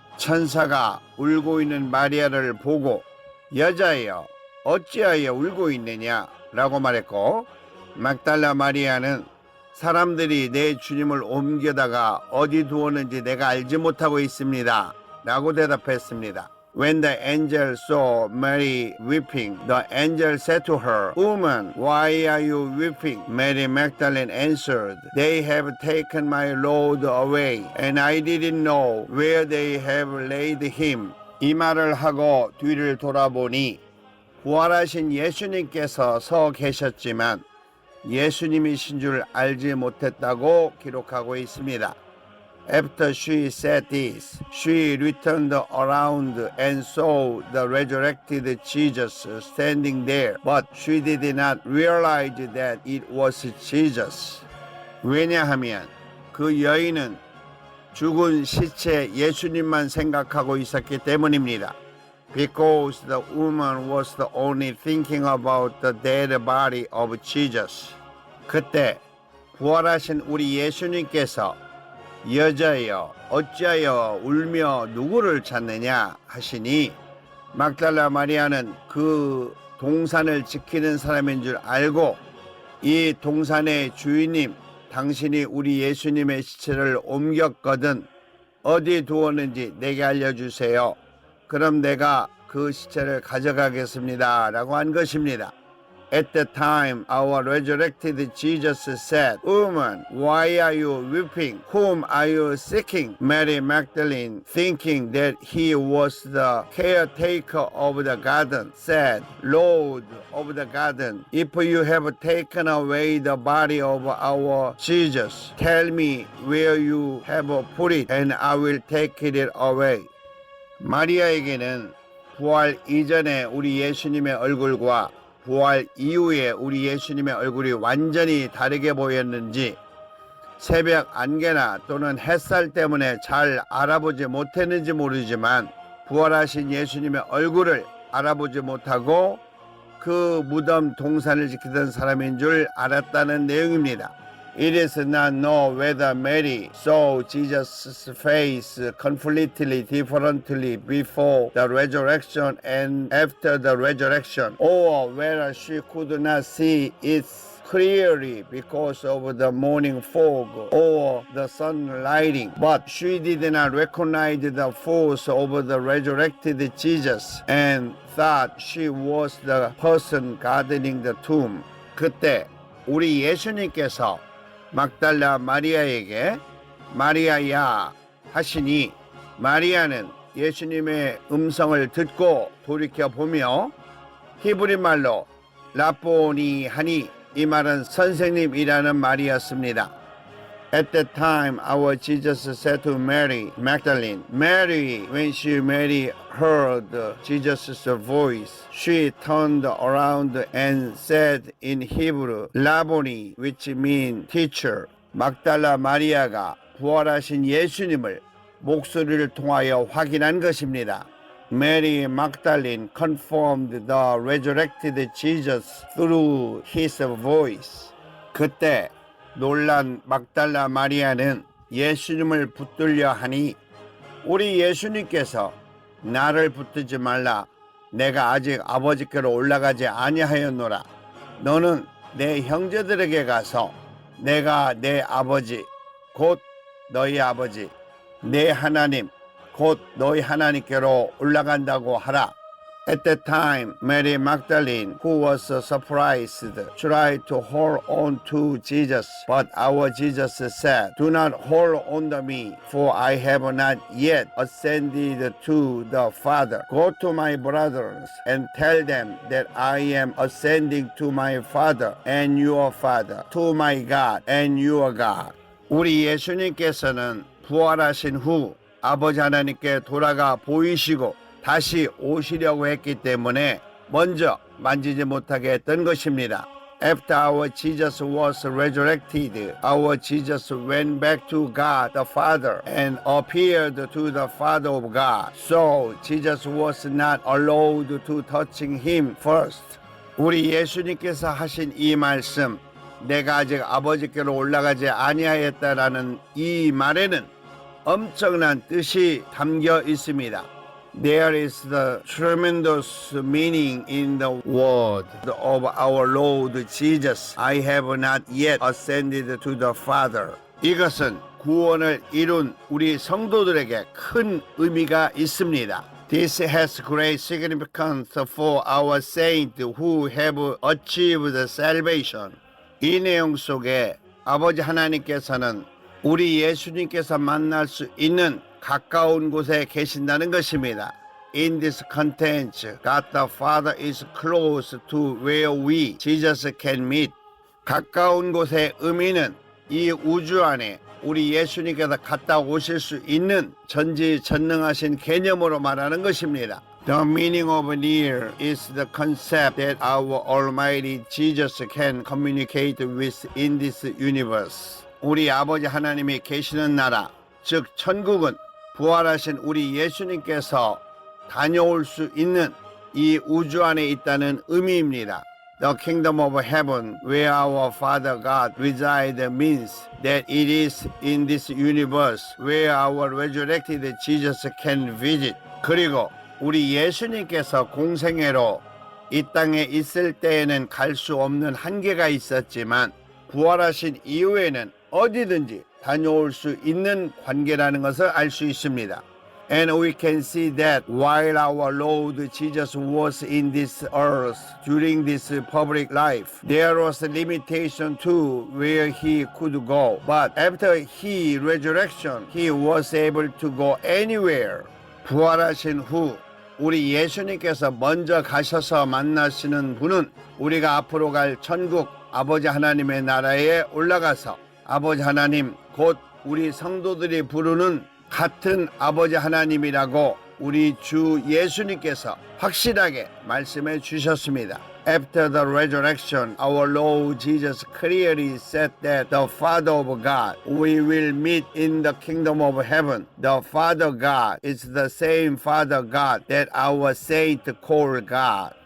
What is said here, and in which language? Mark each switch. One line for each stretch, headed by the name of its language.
Korean: 천사가 울고 있는 마리아를 보고 여자여 어찌하여 울고 있느냐 라고 말했고, 막달라 마리아는 사람들이 내 주님을 옮겨다가 어디 두었는지 내가 알지 못하고 있습니다 라고 대답했습니다.
English: When the angel saw Mary weeping, the angel said to her, Woman, why are you weeping? Mary Magdalene answered, They have taken my Lord away, and I didn't know where they have laid him.
Korean: 이 말을 하고 뒤를 돌아보니 부활하신 예수님께서 서 계셨지만 예수님이신 줄 알지 못했다고 기록하고 있습니다.
English: After she said this, she returned around and saw the resurrected Jesus standing there, but she did not realize that it was Jesus.
Korean: 왜냐하면 그 여인은 죽은 시체 예수님만 생각하고 있었기 때문입니다.
English: Because the woman was only thinking about the dead body of Jesus.
Korean: 그때 부활하신 우리 예수님께서 여자여 어찌하여 울며 누구를 찾느냐 하시니, 막달라 마리아는 그 동산을 지키는 사람인 줄 알고 이 동산의 주인님, 당신이 우리 예수님의 시체를 옮겼거든 어디 두었는지 내게 알려주세요. 그럼 내가 그 시체를 가져가겠습니다 라고 한 것입니다.
English: At the time, our resurrected Jesus said, Woman, why are you weeping? Whom are you seeking? Mary Magdalene, thinking that he was the caretaker of the garden, said, Lord of the garden, if you have taken away the body of our Jesus, tell me where you have put it, and I will take it away.
Korean: 마리아에게는 부활 이전에 우리 예수님의 얼굴과 부활 이후에 우리 예수님의 얼굴이 완전히 다르게 보였는지 새벽 안개나 또는 햇살 때문에 잘 알아보지 못했는지 모르지만 부활하신 예수님의 얼굴을 알아보지 못하고 그 무덤 동산을 지키던 사람인 줄 알았다는 내용입니다.
English: It is not known whether Mary saw Jesus' face completely differently before the resurrection and after the resurrection, or whether she could not see it clearly because of the morning fog or the sun lighting, but she did not recognize the force of the resurrected Jesus and thought she was the person guarding the tomb.
Korean: 그때 우리 예수님께서 막달라 마리아에게 마리아야 하시니 마리아는 예수님의 음성을 듣고 돌이켜보며 히브리 말로 라보니 하니 이 말은 선생님이라는 말이었습니다.
English: At that time our Jesus said to Mary Magdalene, Mary, when Mary heard Jesus' voice, she turned around and said in Hebrew, Rabboni, which means teacher.
Korean: 막달라 마리아가 부활하신 예수님을 목소리를 통하여 확인한 것입니다.
English: Mary Magdalene confirmed the resurrected Jesus through his voice.
Korean: 그때 놀란 막달라 마리아는 예수님을 붙들려 하니 우리 예수님께서 나를 붙들지 말라. 내가 아직 아버지께로 올라가지 아니하였노라. 너는 내 형제들에게 가서 내가 내 아버지 곧 너희 아버지 내 하나님 곧 너희 하나님께로 올라간다고 하라.
English: At that time, Mary Magdalene, who was surprised, tried to hold on to Jesus. But our Jesus said, Do not hold on to me, for I have not yet ascended to the Father. Go to my brothers and tell them that I am ascending to my Father and your Father, to my God and your God.
Korean: 우리 예수님께서는 부활하신 후 아버지 하나님께 돌아가 보이시고 다시 오시려고 했기 때문에 먼저 만지지 못하게 했던 것입니다.
English: After our Jesus was resurrected, our Jesus went back to God the Father and appeared to the Father of God. So Jesus was not allowed to touching him first.
Korean: 우리 예수님께서 하신 이 말씀, 내가 아직 아버지께로 올라가지 아니하였다라는 이 말에는 엄청난 뜻이 담겨 있습니다.
English: There is the tremendous meaning in the word of our Lord Jesus. I have not yet ascended to the Father.
Korean: 이것은 구원을 이룬 우리 성도들에게 큰 의미가 있습니다.
English: This has great significance for our saints who have achieved salvation.
Korean: 이 내용 속에 아버지 하나님께서는 우리 예수님께서 만날 수 있는 가까운 곳에 계신다는 것입니다.
English: In this context, God the Father is close to where we, Jesus, can meet.
Korean: 가까운 곳의 의미는 이 우주 안에 우리 예수님께서 갔다 오실 수 있는 전지전능하신 개념으로 말하는 것입니다.
English: The meaning of near is the concept that our Almighty Jesus can communicate with in this universe.
Korean: 우리 아버지 하나님이 계시는 나라, 즉 천국은 부활하신 우리 예수님께서 다녀올 수 있는 이 우주 안에 있다는 의미입니다.
English: The kingdom of heaven where our Father God resides means that it is in this universe where our resurrected Jesus can visit.
Korean: 그리고 우리 예수님께서 공생애로 이 땅에 있을 때에는 갈 수 없는 한계가 있었지만 부활하신 이후에는 어디든지 다녀올 수 있는 관계라는 것을 알 수 있습니다.
English: And we can see that while our Lord Jesus was in this earth during this public life, there was a limitation to where he could go. But after his resurrection, he was able to go anywhere.
Korean: 부활하신 후 우리 예수님께서 먼저 가셔서 만나시는 분은 우리가 앞으로 갈 천국 아버지 하나님의 나라에 올라가서 아버지 하나님 곧 우리 성도들이 부르는 같은 아버지 하나님이라고 우리 주 예수님께서 확실하게 말씀해 주셨습니다.
English: After the resurrection, our Lord Jesus clearly said that the Father of God we will meet in the kingdom of heaven. The Father God is the same Father God that our saint call God.